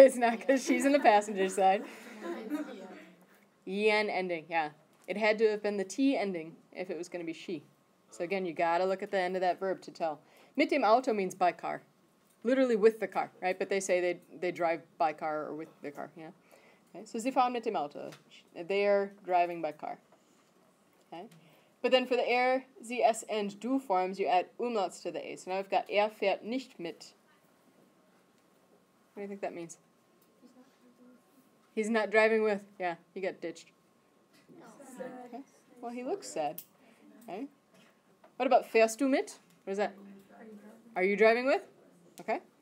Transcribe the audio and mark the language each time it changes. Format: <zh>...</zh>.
<en>It's not because she's in the passenger side. En ending, yeah. It had to have been the T ending if it was going to be she. So again, you got to look at the end of that verb to tell.</en> <de>Mit dem Auto</de> <en>means by car. Literally with the car, right? But they say they drive by car or with the car, yeah? Okay, so</en> <de>Sie fahren mit dem Auto.</de> <en>They are driving by car. Okay? But then for the er, sie, es, and du forms, you add umlauts to the A. So now we've got</en> <de>fährt nicht mit.</de> <en>What do you think that means? He's not driving with. Yeah, he got ditched. Okay. Well, he looks sad. Okay. What about</en> <de>fährst du mit?</de> <en>What is that? Are you driving with? Okay.</en>